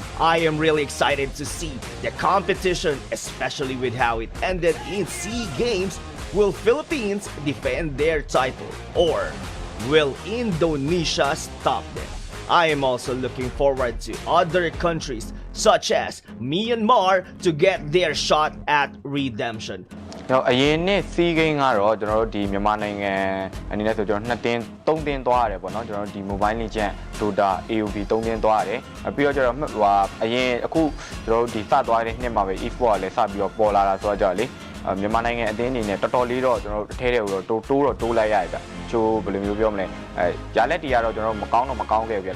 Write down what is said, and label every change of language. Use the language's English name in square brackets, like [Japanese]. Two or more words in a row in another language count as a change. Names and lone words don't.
[English] I am really excited to see the competition, especially with how it ended in SEA Games. Will Philippines defend their title, or will Indonesia stop them? I am also looking forward to other countries such as Myanmar to get their shot at redemption. [Burmese] ကျွန်တော်အရင်နှစ်စီးကိန်းကတော့ကျွန်တော်တို့ဒီမြန်မာနိုင်ငံအနေနဲ့ဆိုကျွန်တော်2တင်း3တင်းသွားရတယ်ပေါ့နော်ကျွန်တော်တို့ဒီ Mobile Legends Dota AOV 3တင်းသွားရတယ်ပြီးတော့ကျတော့အရင်အခုကျွန်တော်တို့ဒီစသွားတဲ့နှစ်မှာပဲ Esports ကလည်းစ ပြီးတော့ပေါ်လာတာဆိုတော့ကြောက်လေမြန်မာနိုင်ငံအသင်းအနေနဲ့တော်တော်လေးတော့ကျွန်တော်တို့အထဲတွေကိုတော့တိုးလိုက်ရတယ်ဗျချိုးဘယ်လိုမျိုးပြောမလဲရလက်တီကတော့ကျွန်တော်တို့မကောင်းခဲ့ဘူးဗျဒါပေ